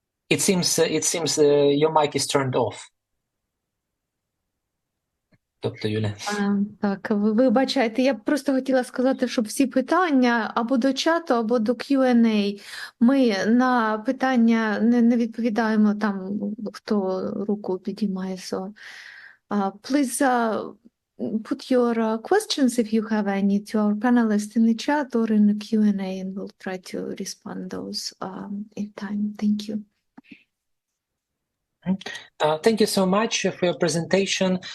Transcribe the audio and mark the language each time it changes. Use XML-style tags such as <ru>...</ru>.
<en>It seems your mic is turned off.</en> <uk>Тобто, Юля. Так, ви вибачайте, я просто хотіла сказати, щоб всі питання або до чату, або до Q&A. Ми на питання не відповідаємо там, хто руку підіймає.</uk> <en>So, please put your questions, if you have any, to our panelists in the chat or in the Q&A, and we'll try to respond those in time. Thank you. Thank you so much for your presentation.</en>